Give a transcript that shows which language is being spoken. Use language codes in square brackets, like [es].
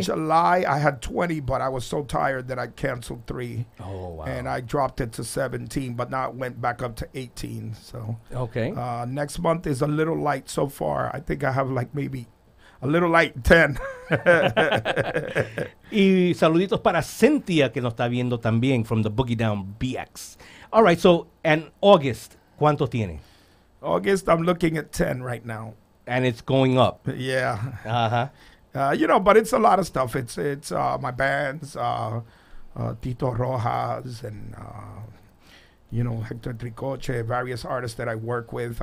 [en] July, I had 20, but I was so tired that I canceled 3. Oh, wow. And I dropped it to 17, but now it went back up to 18. So Okay. next month is a little light so far. I think I have like maybe a little light 10. [es] Y saluditos para Cynthia, que nos está viendo también, [en] from the Boogie Down BX. All right, so, and August, [es] ¿cuántos tiene? [en] August, I'm looking at 10 right now. And it's going up. Yeah. Uh-huh. You know, but it's a lot of stuff. It's my bands, Tito Rojas, and you know, Hector Tricoche, various artists that I work with.